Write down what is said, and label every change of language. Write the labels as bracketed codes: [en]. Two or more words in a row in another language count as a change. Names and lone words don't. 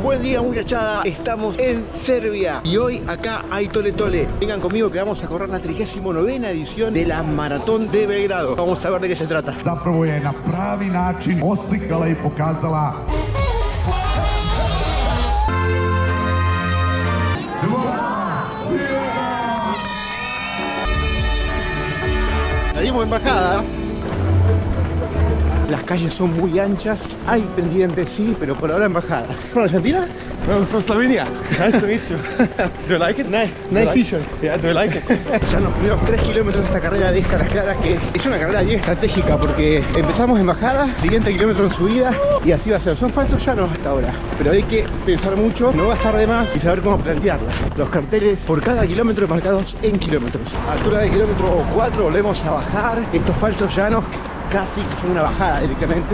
[es] Buen día, muchachada. Estamos en Serbia y hoy acá hay tole tole. Vengan conmigo que vamos a correr la 39ª edición de la Maratón de Belgrado. Vamos a ver de qué se trata. [sr] Zapravo je na pravi način oslikala I pokazala [es] Salimos en bajada. Las calles son muy anchas, hay pendientes sí, pero por ahora en bajada. [en] ¿From Argentina? No, from Slovenia. Nice to meet you. Do you like it? Nice like vision. Yeah, do you like it? [es] Ya los primeros 3 kilómetros de esta carrera de las claras, que es una carrera bien estratégica porque empezamos en bajada, siguiente kilómetro en subida y así va a ser. Son falsos llanos hasta ahora, pero hay que pensar mucho, no gastar de más y saber cómo plantearla. Los carteles por cada kilómetro marcados en kilómetros. A altura de kilómetro 4 volvemos a bajar estos falsos llanos, casi que son una bajada directamente.